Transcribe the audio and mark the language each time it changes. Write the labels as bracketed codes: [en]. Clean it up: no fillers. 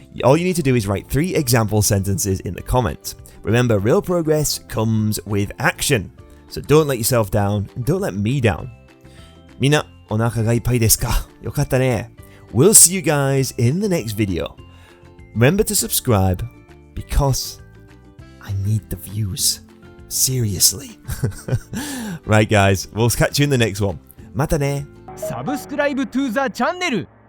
[en] All you need to do is write 3 example sentences in the comments. Remember, real progress comes with action. So don't let yourself down and don't let me down. [ja] みんな、お腹がいっぱいですか? よかったね. [en] We'll see you guys in the next video. Remember to subscribe because I need the views. Seriously. Right guys, we'll catch you in the next one. [ja] またね. [en] Subscribe to the channel.